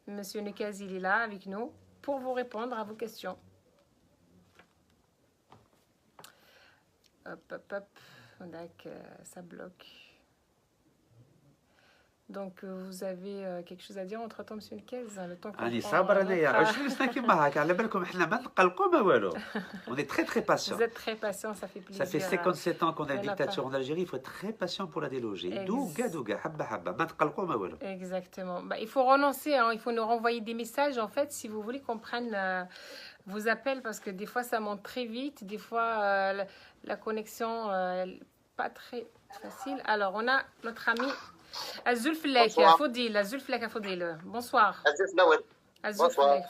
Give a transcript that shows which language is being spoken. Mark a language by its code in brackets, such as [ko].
[fr] Monsieur Nekaz, il est là avec nous pour vous répondre à vos questions. Hop. Donc, ça bloque. Donc, vous avez quelque chose à dire entre-temps, monsieur Nekez? Le temps qu'on [ar] راني صابر انايا 20 سنه كيما هكا. على بالكم احنا ما نقلقوا ما والو. [fr] On est très patient. Vous êtes très patient, ça fait plaisir. Ça fait 57 ans qu'on a une dictature en Algérie, il faut être très patient pour la déloger. [ar] Douga حبه حبه ما تقلقوا ما والو. [fr] Exactement. Bah, il faut renoncer, hein. Il faut nous renvoyer des messages en fait si vous voulez qu'on prenne vos appels parce que des fois ça monte très vite, des fois la connexion pas très facile. Alors, on a notre ami Azulflek, Faudil, Azulflek, Faudil. Bonsoir. Azulflek.